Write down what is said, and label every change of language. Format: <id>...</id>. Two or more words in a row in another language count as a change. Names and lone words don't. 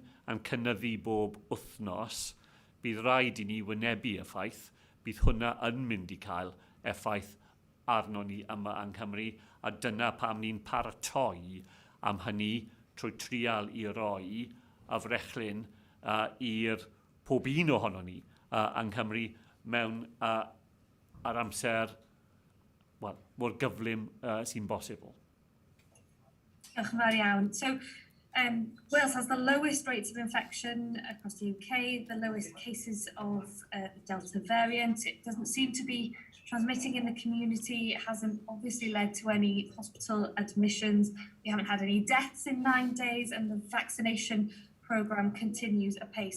<cy>yn cynyddu bob wythnos, bydd rhaid I ni wynebu y ffaith, bydd hwnna yn mynd I cael effaith arno ni yma yng Nghymru, a dyna pam ni'n paratoi am hynny trwy trial I roi y frechlyn i'r pob un ohono ni yng Nghymru mewn ar amser mor gyflym sy'n bosibl. Diolch yn fawr iawn.</cy> <en>So, Wales has the lowest rates of infection across the UK, the lowest cases of the Delta variant. It doesn't seem to be transmitting in the community. It hasn't obviously led to any hospital admissions. We haven't had any deaths in 9 days, and the vaccination programme continues apace.</en>